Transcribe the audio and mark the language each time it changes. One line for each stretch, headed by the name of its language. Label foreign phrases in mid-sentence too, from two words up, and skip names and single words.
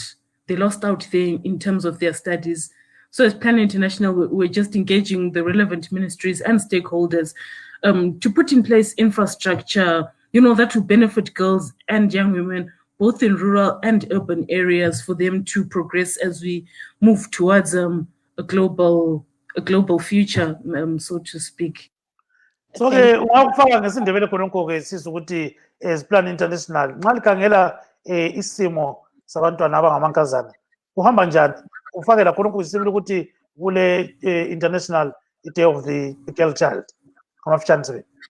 English: They lost out there in terms of their studies. So as Plan International, we're just engaging the relevant ministries and stakeholders to put in place infrastructure, that will benefit girls and young women, both in rural and urban areas, for them to progress as we move towards a global future, so to speak.
North Ndebele: So ke ungakufaka ngesindebele khonokho ke siza ukuthi as Plan International nxa likhangela isimo sabantwana abangamankazana kuhamba njani, ufakela khonokho isibili ukuthi kule International Day of the Girl Child ngamafitshane sibe.